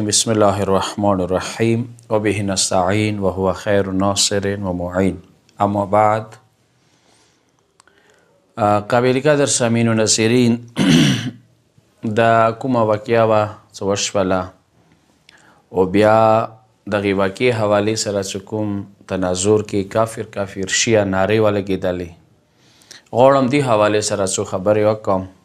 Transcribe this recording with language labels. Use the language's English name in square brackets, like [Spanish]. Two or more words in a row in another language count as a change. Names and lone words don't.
[Arabic] بسم اللہ الرحمن الرحیم وبه نستعین وهو خیر ناصر و معین. اما بعد، [Urdu] قابل قدر سامعین و ناظرین، [Pashto] دا کومه واقعه وه څه وشوله او بیا دغې واقعې حوالې سره چې کوم تناظر کې کافر شیعه نارې ولګېدلې، غواړم دې حوالې سره څو خبرې وکړم.